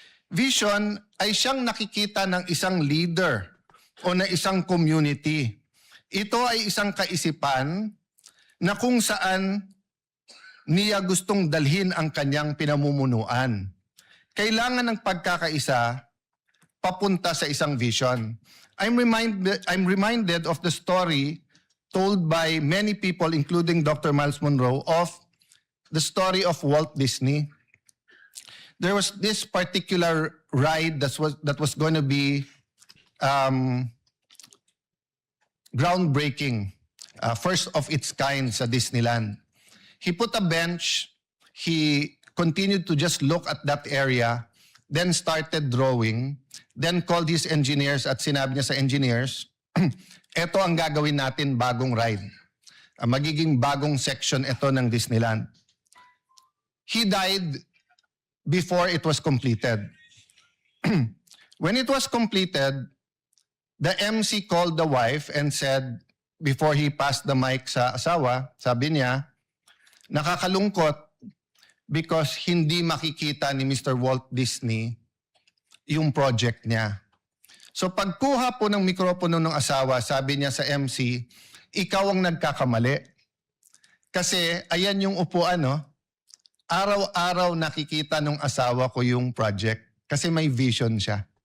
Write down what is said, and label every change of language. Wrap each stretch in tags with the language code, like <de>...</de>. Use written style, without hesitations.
<tl>Vision ay siyang nakikita ng isang leader o na isang community. Ito ay isang kaisipan na kung saan niya gustong dalhin ang kanyang pinamumunuan. Kailangan ng pagkakaisa papunta sa isang vision.</tl> <en>I'm reminded of the story told by many people, including Dr. Miles Monroe, of the story of Walt Disney. There was this particular ride that was going to be groundbreaking, first of its kind</en> <tl>sa Disneyland.</tl> <en>He put a bench, he continued to just look at that area, then started drawing, then called his engineers</en> <tl>at sinabi niya sa engineers, eto ang gagawin natin bagong ride. Magiging bagong section ito ng Disneyland.</tl> <en>He died before it was completed. When it was completed, the MC called the wife and said, before he passed the mic</en> <tl>sa asawa, sabi niya, nakakalungkot</tl> <en>because</en> <tl>hindi makikita ni Mr. Walt Disney yung project niya. So pagkuha po ng mikropono ng asawa, sabi niya sa MC, ikaw ang nagkakamali. Kasi ayan yung upuan, no? Araw-araw nakikita ng asawa ko yung project kasi may vision siya.</tl>